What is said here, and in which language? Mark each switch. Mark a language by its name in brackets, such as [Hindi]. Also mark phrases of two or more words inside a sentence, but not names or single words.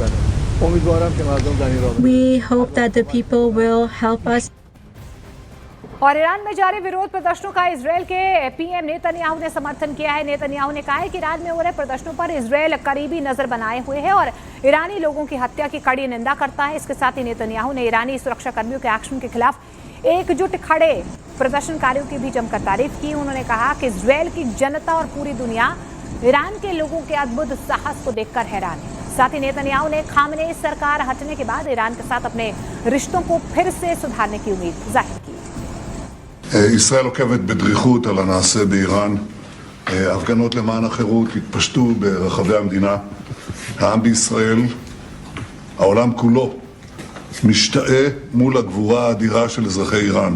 [English] We hope that the people will help us. [Hindi] और ईरान में जारी विरोध प्रदर्शनों का इजरायल के पीएम नेतन्याहू ने समर्थन किया है। नेतन्याहू ने कहा है कि ईरान में हो रहे प्रदर्शनों पर इजरायल करीबी नजर बनाए हुए है और ईरानी लोगों की हत्या की कड़ी निंदा करता है। इसके साथ ही नेतन्याहू ने ईरानी सुरक्षा कर्मियों के एक्शन के खिलाफ एकजुट खड़े प्रदर्शनकारियों की भी जमकर तारीफ की। उन्होंने कहा कि इजरायल की जनता और पूरी दुनिया ईरान के लोगों के अद्भुत साहस को देखकर हैरान है। साथ ही नेतन्याहू ने खामनेई सरकार हटने के बाद ईरान के साथ अपने रिश्तों को फिर से सुधारने की उम्मीद जाहिर की। [Hebrew] ישראל עוקבת בדריכות על הנעשה באיראן. הפגנות למען החירות התפשטו ברחבי המדינה. העם בישראל, העולם כולו, משתאה מול הגבורה האדירה של אזרחי איראן.